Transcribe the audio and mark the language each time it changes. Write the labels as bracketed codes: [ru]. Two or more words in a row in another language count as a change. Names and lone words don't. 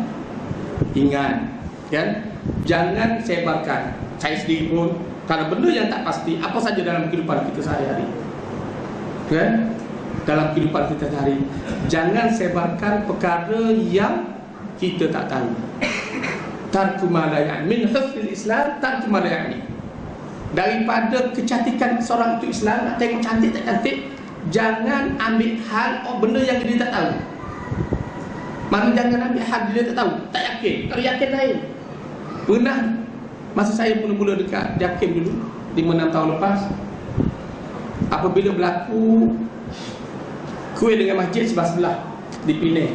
[ms] Ingat, kan? Jangan sebarkan. Saya sendiri pun, kalau benda yang tak pasti, apa saja dalam kehidupan kita sehari-hari, kan? Dalam kehidupan kita sehari, jangan sebarkan perkara yang kita tak tahu. [ar] ترك ما لا يعني من حفظ الإسلام، ترك ما لا يعني. [ms] Daripada kecantikan seorang itu Islam, nak tengok cantik tak cantik, jangan ambil hal benda yang dia tak tahu. Mana jangan ambil hal dia tak tahu, tak yakin. Kalau yakin lain. Pernah masa saya mula-mula dekat Jakim dulu 5-6 tahun lepas, apabila berlaku kuih dengan masjid sebelah-sebelah di Penang.